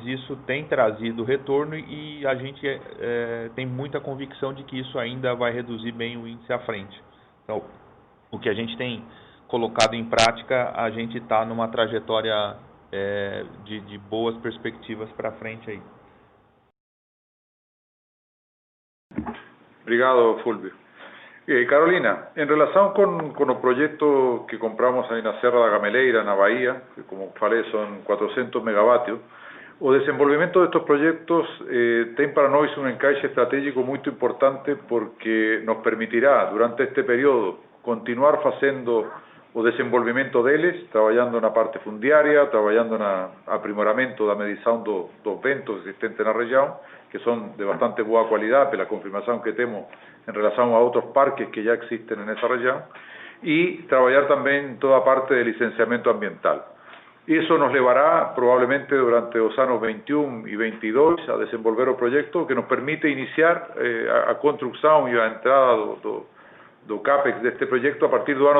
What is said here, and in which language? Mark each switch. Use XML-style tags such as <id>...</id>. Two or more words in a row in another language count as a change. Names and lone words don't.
<pt>Isso tem trazido retorno e a gente tem muita convicção de que isso ainda vai reduzir bem o índice à frente. Então, o que a gente tem colocado em prática, a gente está numa trajetória de boas perspectivas para frente aí. Obrigado, Fulvio.</pt> <es>Carolina, en relación con los proyectos que compramos ahí en la Serra da Gameleira, en la Bahía, que</es> <pt>como falei</pt> <es>son 400 megavatios,</es> <pt>o desenvolvimento</pt> <es>de estos proyectos</es> <pt>tem para nós</pt> <es>un encaixe estratégico muy importante porque nos permitirá durante este periodo continuar haciendo</es> <pt>o desenvolvimento deles,</pt> <es>trabajando</es> <pt>na parte fundiária,</pt> <es>trabajando</es> <pt>no aprimoramento da medição dos ventos existentes na região,</pt> <es>que son de bastante</es> <pt>boa qualidade pela confirmação que temos</pt> <es>en relación a otros parques que ya existen en esa región, y trabajar también toda parte de licenciamiento ambiental. Eso nos llevará probablemente durante los años 21 y 22 a desenvolver un proyecto que nos permite iniciar a construcción y</es> <pt>a entrada do</pt> <es>CAPEX de este proyecto a partir del año</es>